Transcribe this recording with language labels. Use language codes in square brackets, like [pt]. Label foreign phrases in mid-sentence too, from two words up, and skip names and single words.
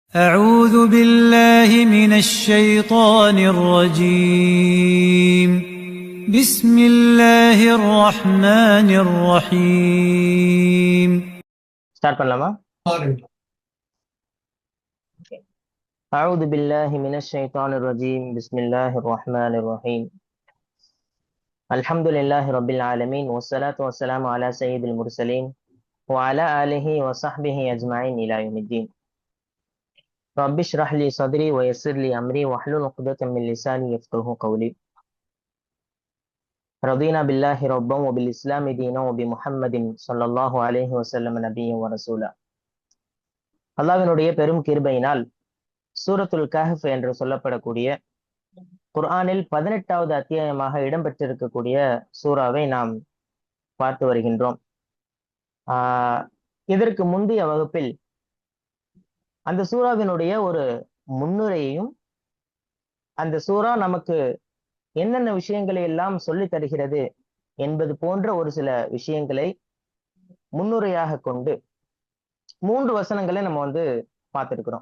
[ar] أعوذ بالله من الشيطان الرجيم. بسم الله الرحمن الرحيم. [ta] ஸ்டார்ட் பண்ணலாமா? பாருங்க. [ar] أعوذ بالله من الشيطان الرجيم. بسم الله الرحمن الرحيم. الحمد لله رب العالمين والصلاة والسلام على سيد المرسلين وعلى آله وصحبه أجمعين إلى يوم الدين. رب اشرح لي صدري ويسر لي أمري واحلل عقدة من لساني يفقهوا قولي. رضينا بالله ربا وبالإسلام دينا وبمحمد صلى الله عليه وسلم نبيا ورسولا. [ta] அல்லாஹ்வினுடைய பெரும் கிருபையினால் சூரத்துல் கஹ்ஃப் என்று சொல்லப்படக்கூடிய குர்ஆனில் 18வது அத்தியாயமாக இடம்பெற்றிருக்கக்கூடிய சூறாவை நாம் பார்த்து வருகின்றோம். இதற்கு முந்தைய வகுப்பில் அந்த சூறாவினுடைய ஒரு முன்னுரையையும், அந்த சூறா நமக்கு என்னென்ன விஷயங்களை எல்லாம் சொல்லி தருகிறது என்பது போன்ற ஒரு சில விஷயங்களை முன்னுரையாக கொண்டு 3 வசனங்களை நம்ம பார்த்துருக்கிறோம்.